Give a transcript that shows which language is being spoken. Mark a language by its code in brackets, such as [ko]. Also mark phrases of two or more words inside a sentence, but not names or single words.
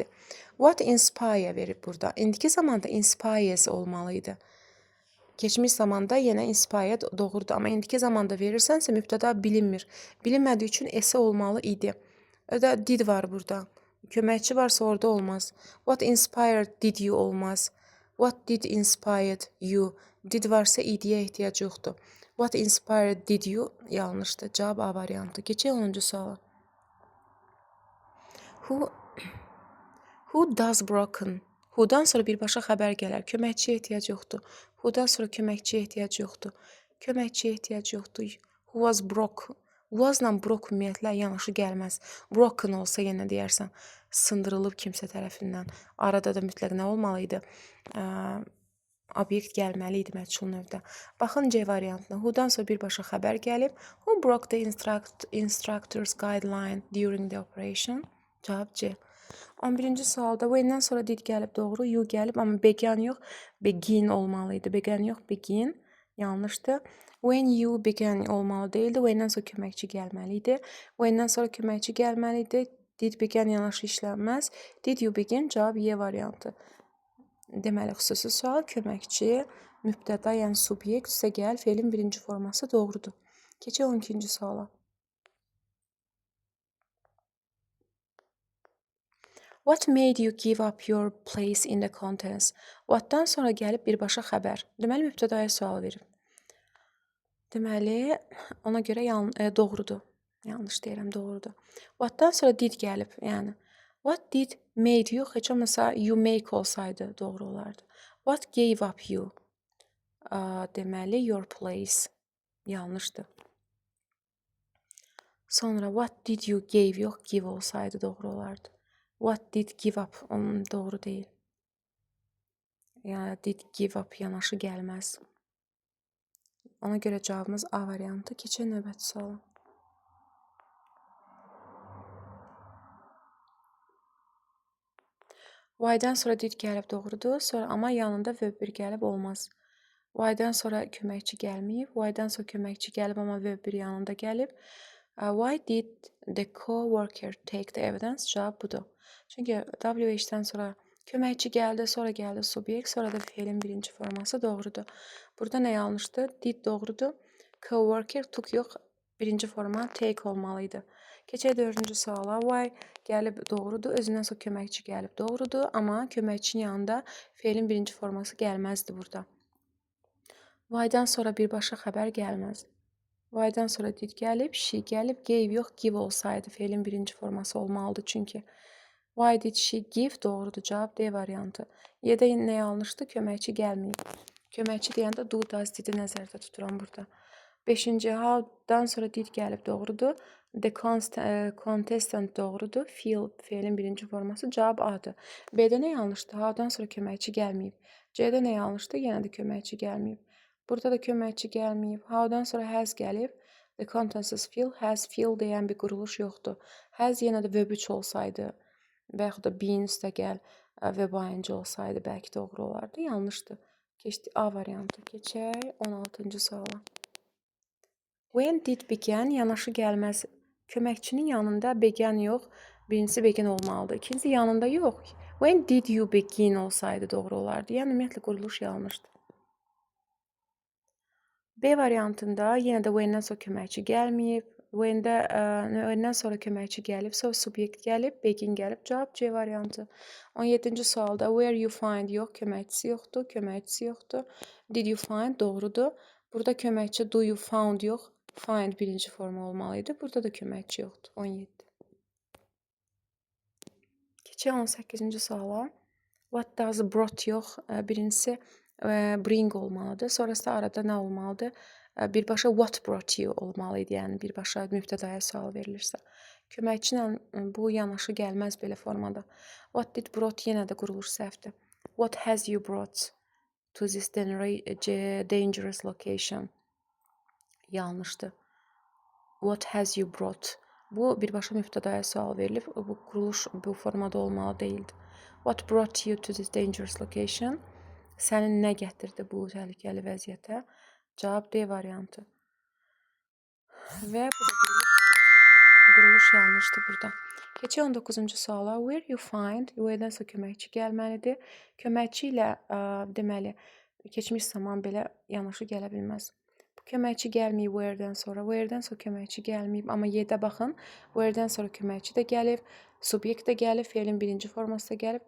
[en] What inspire [az] verib burada. İndiki zamanda inspires olmalı idi. Keçmiş zamanda yenə inspired doğrudur. Amma indiki zamanda verirsənsə mübtəda bilinmir. Bilinmədiyi üçün S olmalı idi. Ödə did var burada. Köməkçi varsa orada olmaz. [en] What inspired did you olmaz. What did inspired you. [az] Did varsa id'yə ehtiyac yoxdur. [en] What inspired did you yanlışdır. [az] Cavab A variantı. Keçək 10-cu suala. [en] Who does broken? [az] Who'dan sonra birbaşa xəbər gələr. Köməkçiyə ehtiyac yoxdur. Who'dan sonra köməkçiyə ehtiyac yoxdur. Köməkçiyə ehtiyac yoxdur. [en] Who was broke? [az] Was-la broke ümumiyyətlə yanaşı gəlməz. Broken olsa yenə deyərsən, sındırılıb kimsə tərəfindən. Arada da mütləq nə olmalı idi? Obyekt gəlməli idi məchul növdə. Baxın C variantına. Who'dan sonra birbaşa xəbər gəlib. [en] Who broke the instructor's guideline during the operation? [az] Cavab C. 11-ci sualda when'dən sonra did gəlib, doğru, you gəlib, amma began yox, begin olmalı idi. Began yox, begin. Yanlışdır. [en] When you began olmalı deyildi. [az] When'dən sonra köməkçi gəlməli idi. When'dən sonra köməkçi gəlməli idi. [en] Did began [az] yanaşı işlənməz. [en] Did you begin? [az] Cavab Y variantı. Deməli, xüsusi sual köməkçi, mübtəda, yəni subyekt, üstə gəl, feilin birinci forması doğrudur. Keçək 12-ci suala. [en] What made you give up your place in the contest? [az] What'dan sonra gəlib birbaşa xəbər. Deməli, mübtədaya sual verir. Deməli, ona görə doğrudur. Yanlış deyirəm, doğrudur. What'dan sonra did gəlib, yəni. [en] What did made you, [az] heç olmasa [en] you make [az] olsaydı doğru olardı. [en] What gave up you? Deməli, your place. [az] Yanlışdır. Sonra [en] what did you gave [az] yox, give olsaydı doğru olardı. [en] What did give up? [az] Doğru deyil. Yəni, [en] did give up [az] yanaşı gəlməz. Ona görə cavabımız A variantı. Keçək növbəti suala. Y-dan sonra did gəlib, doğrudur. Sonra amma yanında verb 1 gəlib olmaz. Y-dan sonra köməkçi gəlməyib. Y-dan sonra köməkçi gəlib, amma verb 1 yanında gəlib. [en] Why did the co-worker take the evidence? [az] Cavab budur. Çünki WH-dən sonra köməkçi gəldi, sonra gəldi subyekt, sonra da feilin birinci forması doğrudur. Burada nə yanlışdır? Did doğrudur. [en] Co-worker took [az] yox, birinci forma take olmalı idi. Keçək 4-cü suala. Why gəlib doğrudur. Özündən sonra köməkçi gəlib doğrudur. Amma köməkçinin yanında feilin birinci forması gəlməzdi burada. Why-dan sonra birbaşa xəbər gəlməz. Why-dan sonra did gəlib, she gəlib, gave yox, give olsaydı feilin birinci forması olmalıdır çünki. [en] Why did she give? [az] Doğrudur. Cavab D variantı. Y-də nə yanlışdır? Köməkçi gəlməyib. Köməkçi deyəndə [en] do, does, did-i [az] nəzərdə tuturam burada. 5-ci, how-dan sonra did gəlib, doğrudur. [en] The contestant [az] doğrudur. Feel, feilin birinci forması. Cavab A-dır. B-də nə yanlışdır? How-dan sonra köməkçi gəlməyib. C-də nə yanlışdır? Yenə də köməkçi gəlməyib. Burada da köməkçi gəlməyib. How-dan sonra has gəlib. [en] The contestants feel, has feel [az] deyən bir quruluş yoxdur. Has yenə də verb 3 olsaydı və yaxud da being üstə gəl verb ayıncı olsaydı bəlkə doğru olardı. Yanlışdır. Keçdi A variantı. Keçək 16-cı suala. [en] When did began yanaşı gəlməz. [az] Köməkçinin yanında began yox, birincisi begin olmalıdır. İkincisi yanında yox. [en] When did you begin olsaydı doğru olardı. [az] Yəni ümumiyyətlə quruluş yanlışdır. B variantında yenə də when-dən sonra köməkçi gəlməyib. When-dən sonra köməkçi gəlib, sonra subyekt gəlib, begin gəlib. Cavab C variantı. 17-ci sualda [en] where you find [az] yox, köməkçisi yoxdur, köməkçisi yoxdur. [en] Did you find [az] doğrudur. Burada köməkçi [en] do you found [az] yox, find birinci forma olmalı idi. Burada da köməkçi yoxdur. 17. Keçək 18-ci suala. [en] What does brought [az] yox, birincisi bring olmalıdır. Sonrası da arada nə olmalıdır? Birbaşa [en] what brought you [az] olmalı idi. Yəni birbaşa mübtədaya sual verilirsə. Köməkçi ilə bu yanaşı gəlməz belə formada. [en] What did brought [az] yenə də quruluş səhvdir. [en] What has you brought to this dangerous location? Yanlışdır. What has you brought? [az] Bu birbaşa mübtədaya sual verilib. Bu quruluş bu formada olmalı deyildi. [en] What brought you to this dangerous location? [az] Sənin nə gətirdi bu təhlükəli vəziyyətə? Cavab D variantı. Və bu da quruluş yanlışdır burada. Keçək 19-cu suala. [en] Where you find, [az] where-dən sonra köməkçi gəlməlidir. Köməkçi ilə deməli keçmiş zaman belə yanaşı gələ bilməz. Bu köməkçi gəlməyib where-dən sonra. Where-dən sonra köməkçi gəlməyib. Amma Y-də baxın. Where-dən sonra köməkçi də gəlib. Subyekt də gəlib. Fe'lin birinci forması da gəlib.